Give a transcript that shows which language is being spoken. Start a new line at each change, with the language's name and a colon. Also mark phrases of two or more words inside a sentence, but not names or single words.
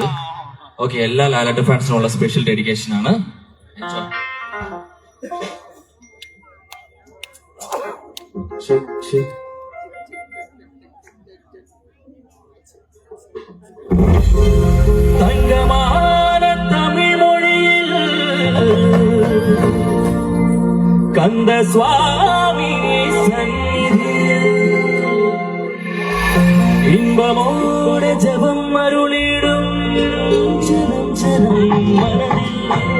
Malayalam: ഓക്കെ, എല്ലാ ലാലേട്ടൻ ഫാൻസിനുള്ള സ്പെഷ്യൽ ഡെഡിക്കേഷൻ ആണ്.
Tamil: തങ്കமான தமிழ் மொழியில் கந்த சுவாமி சந்நிதியில் இன்பமோடு ஜெபம் அருளிடும் ஜனம் ஜனம் மனதில்